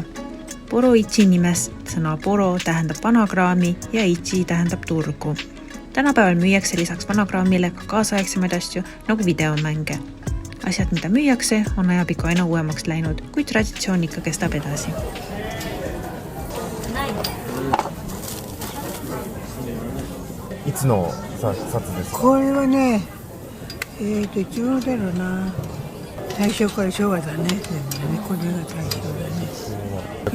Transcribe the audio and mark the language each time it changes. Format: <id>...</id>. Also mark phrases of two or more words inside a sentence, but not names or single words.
<et>Boruichi nimes sõna boro tähendab vanakraami ja ichi tähendab turgu. Tänapäeval müüakse lisaks vanakraamile ka kaasaegsemaid asju nagu videomänge. Asjad, mida müüakse, on ajapiku aina uuemaks läinud, kuid traditsioon ikka kestab edasi.</et> <ja>いつの札ですか？これはね、いつ頃だろうな。大正から昭和だね。でもね、これが大正だね。</ja>